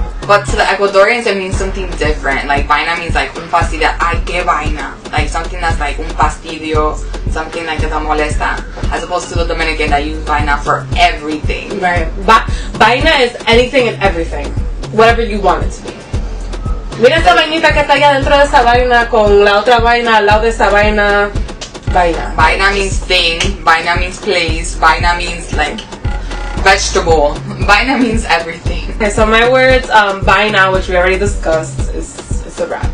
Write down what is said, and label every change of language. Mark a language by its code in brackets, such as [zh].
[en] But to the Ecuadorians it means something different. Like vaina means like [es] un fastidio. Ay, que vaina. [en] Like something that's like un fastidio. Something like [es] que te molesta. [en] As opposed to the Dominican that use vaina for everything. Right. Vaina is anything and everything. Whatever you want it to be. [es] Mira esa vainita que está allá dentro de esa vaina con la otra vaina al lado de esa vaina. Vaina. [en] Vaina means thing. Vaina means place. Vaina means like vegetable. Vaina means everything. Okay, so my words, vaina, which we already discussed, is a wrap.